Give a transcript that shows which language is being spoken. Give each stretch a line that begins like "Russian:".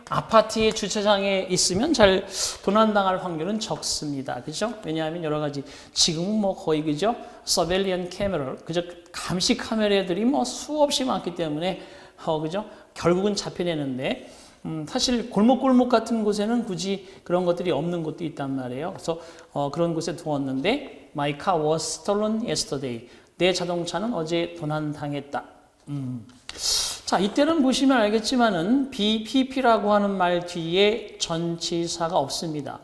Korean: 아파트의 주차장에 있으면 잘 도난당할 확률은 적습니다. 그죠? 왜냐하면 여러 가지 지금은 뭐 거의 그죠? 서베일리언 카메라, 그죠? 감시 카메라들이 뭐 수없이 많기 때문에 그죠? 결국은 잡혀내는데 사실 골목 같은 곳에는 굳이 그런 것들이 없는 곳도 있단 말이에요. 그래서 그런 곳에 두었는데
English: My car was stolen yesterday.
Korean: 내 자동차는 어제 도난당했다. 자, 이때는 보시면 알겠지만은 BPP라고 하는 말 뒤에 전치사가 없습니다.